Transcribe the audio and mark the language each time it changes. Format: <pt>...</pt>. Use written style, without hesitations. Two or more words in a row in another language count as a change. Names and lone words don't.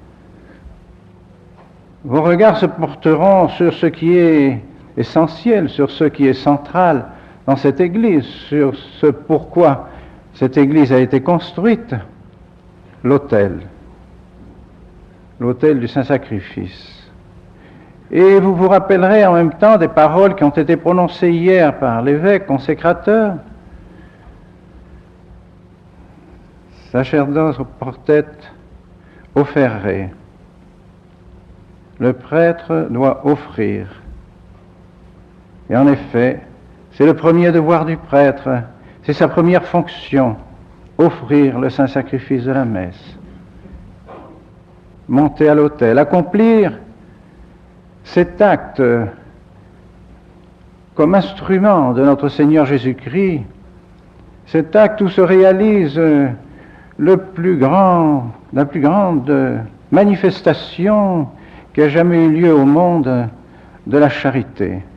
<fr>vos regards se porteront sur ce qui est essentiel, sur ce qui est central dans cette église, sur ce pourquoi cette église a été construite, l'autel du Saint-Sacrifice. Et vous vous rappellerez en même temps des paroles qui ont été prononcées hier par l'évêque consécrateur.</fr> <la>Sacerdos portet offerre.</la> <fr>Le prêtre doit offrir. Et en effet, c'est le premier devoir du prêtre, c'est sa première fonction, offrir le saint sacrifice de la messe. Monter à l'autel, accomplir cet acte comme instrument de notre Seigneur Jésus-Christ, cet acte où se réalise la plus grande manifestation qui a jamais eu lieu au monde de la charité.</fr>